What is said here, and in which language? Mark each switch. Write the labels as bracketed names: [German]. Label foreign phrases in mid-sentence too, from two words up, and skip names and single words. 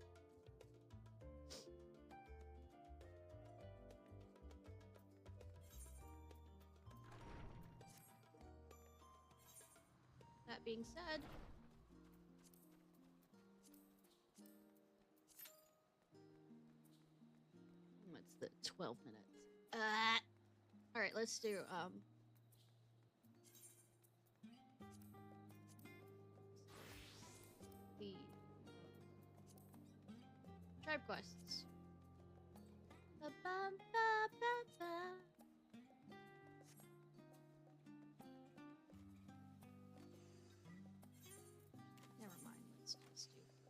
[English] That being said, what's the 12 minutes? All right, let's do the tribe quests. Ba-bum-ba-ba-ba. Never mind, let's just do.